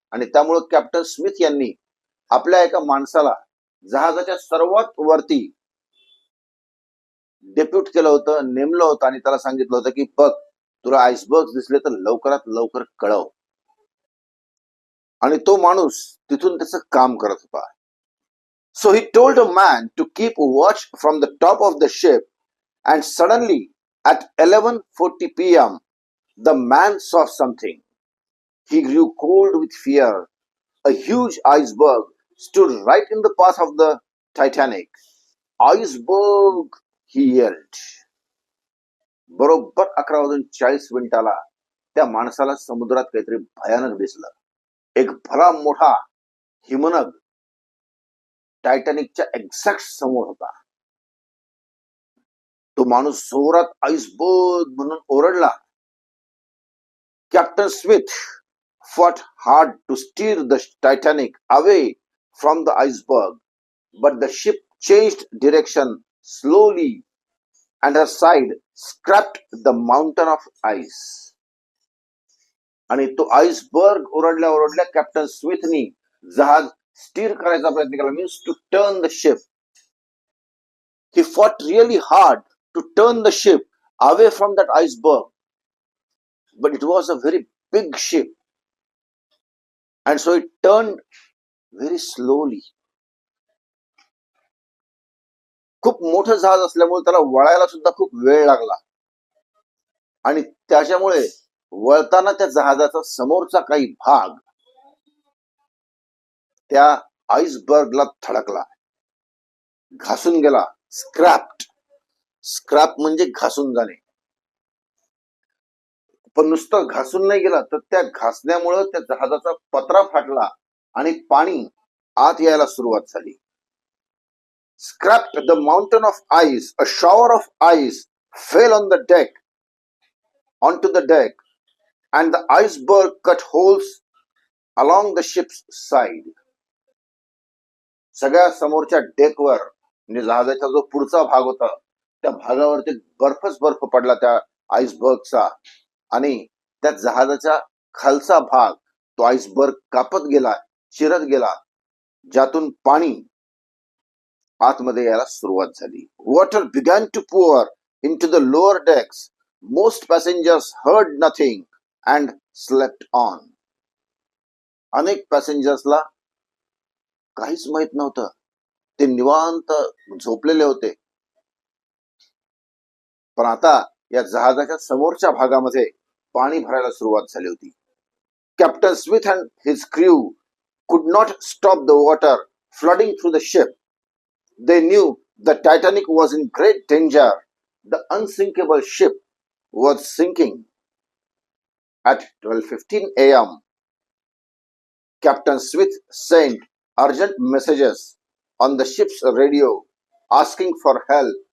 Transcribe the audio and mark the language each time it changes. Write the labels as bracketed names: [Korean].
[Marathi] आणि त्यामुळे captain Smith यांनी आपल्या एका माणसाला जहाजाच्या सर्वात वरती डेप्यूट केलं होतं, नेमलं होतं आणि त्याला सांगितलं होतं की बघ, तुला आईसबर्ग दिसले तर लवकरात लवकर कळव. आणि तो माणूस तिथून त्याचं काम करत होता. [English] So he told a man to keep watch from the top of the ship, and suddenly at 11:40 p.m. the man saw something. He grew cold with fear. A huge iceberg stood right in the path of the Titanic. Iceberg, he yelled. [Marathi] बरोबर 11:40 त्या माणसाला समुद्रात काहीतरी भयानक दिसलं. एक भला मोठा हिमनग टायटॅनिकच्या एक्झॅक्ट समोर होता. तो माणूस जोरात आईसबर्ग म्हणून ओरडला. [English] Captain Smith fought hard to steer the Titanic away from the iceberg, but the ship changed direction slowly and her side scraped the mountain of ice. [Marathi] आणि तो आईसबर्ग ओरडल्या ओरडल्या कॅप्टन स्मिथनी जहाज स्टीर करायचा प्रयत्न केला, [English] Means to turn the ship. He fought really hard to turn the ship away from that iceberg, but it was a very big ship, and so it turned very slowly. [Marathi] खूप मोठं जहाज असल्यामुळे त्याला वळायला सुद्धा खूप वेळ लागला. आणि त्याच्यामुळे वळताना त्या जहाजाचा समोरचा काही भाग त्या आईसबर्गला थडकला, घासून गेला. स्क्रॅप्ड, स्क्रॅप म्हणजे घासून जाणे. पण नुसतं घासून नाही गेला, तर त्या घासण्यामुळे त्या जहाजाचा पत्रा फाटला आणि पाणी आत यायला सुरुवात झाली. [English] Scraped the mountain of ice. A shower of ice fell on the deck, onto the deck, and the iceberg cut holes along the ship's side. [Marathi] सगळ्या समोरच्या डेकवर म्हणजे जहाजाचा जो पुढचा भाग होता त्या भागावरती बर्फच बर्फ पडला त्या आईसबर्गचा. आणि त्या जहाजाच्या खालचा भाग तो आईसबर्ग कापत गेला, चिरत गेला, ज्यातून पाणी आतमध्ये यायला सुरुवात झाली. [English] Water began to pour into the lower decks. Most passengers heard nothing and slept on. [Marathi] अनेक पॅसेंजर्सला काहीच माहित नव्हतं, ते निवांत झोपलेले होते. पण आता या जहाजाच्या समोरच्या भागामध्ये पाणी भरायला सुरुवात झाली होती. [English] Captain Smith and his crew could not stop the water flooding through the ship. They knew the Titanic was in great danger. The unsinkable ship was sinking. At 12:15 a.m., Captain Smith sent urgent messages on the ship's radio asking for help.